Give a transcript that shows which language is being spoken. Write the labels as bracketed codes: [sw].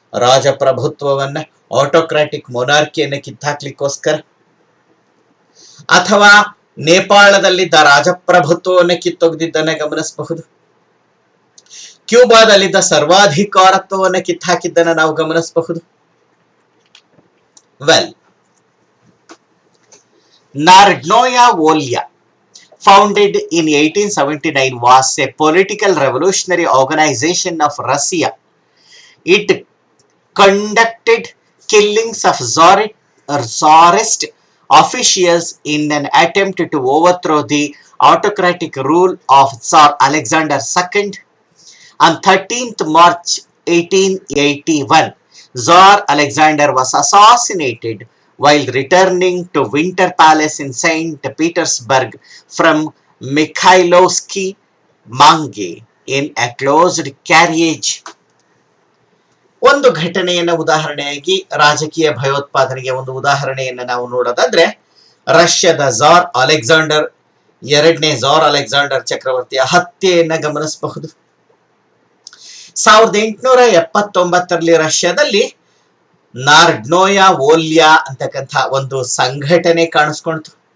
[kn] ರಾಜಪ್ರಭುತ್ವವನ್ನ, ಆಟೋಕ್ರಾಟಿಕ್ ಮೊನಾರ್ಕಿಯನ್ನ ಕಿತ್ತಾಕ್ಲಿಕ್ಕೋಸ್ಕರ. ಅಥವಾ ನೇಪಾಳದಲ್ಲಿದ್ದ ರಾಜಪ್ರಭುತ್ವವನ್ನ ಕಿತ್ತೊಗೆದಿದ್ದನ್ನ ಗಮನಿಸಬಹುದು. ಕ್ಯೂಬಾದಲ್ಲಿದ್ದ ಸರ್ವಾಧಿಕಾರತ್ವವನ್ನ ಕಿತ್ತಾಕಿದ್ದನ್ನ ನಾವು ಗಮನಿಸಬಹುದು. [en] Well, Narodnaya Volya, founded in 1879, was a political revolutionary organization of Russia. It conducted killings of Tsarist officials in an attempt to overthrow the autocratic rule of Tsar Alexander II. On 13th March 1881, Tsar Alexander was assassinated while returning to Winter Palace in St. Petersburg from Mikhailovsky Mange in a closed carriage. [kn] ಒಂದು ಘಟನೆಯನ್ನ ಉದಾಹರಣೆಯಾಗಿ ರಾಜಕೀಯ ಭಯೋತ್ಪಾದನೆಗೆ ಒಂದು ಉದಾಹರಣೆಯನ್ನ ನಾವು ನೋಡೋದಾದ್ರೆ ರಷ್ಯಾದ ಝಾರ್ Alexander ಎರಡನೇ ಝಾರ್ ಅಲೆಕ್ಸಾಂಡರ್ ಚಕ್ರವರ್ತಿಯ ಹತ್ಯೆಯನ್ನ ಗಮನಿಸಬಹುದು. 1879ರಲ್ಲಿ ರಷ್ಯಾದಲ್ಲಿ ನಾರ್ಡ್ನೋಯಾ ವೋಲ್ಯಾ ಅಂತಕ್ಕಂಥ ಒಂದು ಸಂಘಟನೆ ಕಾಣಿಸ್ಕೊಳ್ತು.